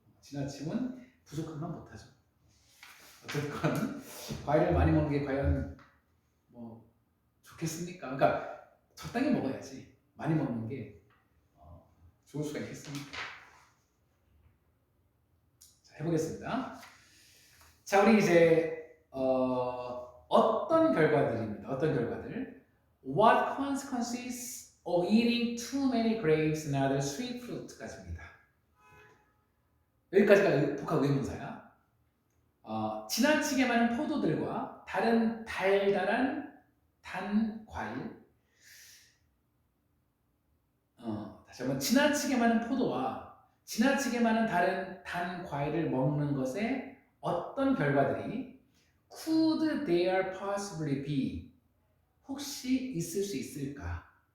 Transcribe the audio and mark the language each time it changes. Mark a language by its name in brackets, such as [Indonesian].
[Korean] 지나치면 부족함만 못하죠. 어쨌건 과일을 많이 먹는 게 과연 뭐 좋겠습니까? 그러니까 적당히 먹어야지 많이 먹는 게 좋을 수가 있겠습니까? 자, 해보겠습니다. 자, 우리 이제 어떤 결과들입니다. 어떤 결과들? [English] What consequences of eating too many grapes and other sweet fruit [Korean] 까지입니다. 여기까지가 복합 의문사야. 지나치게 많은 포도들과 다른 달달한 단 과일. 다시 한번 지나치게 많은 포도와 지나치게 많은 다른 단 과일을 먹는 것에 어떤 결과들이 [English] could there possibly be [Korean] 혹시 있을 수 있을까?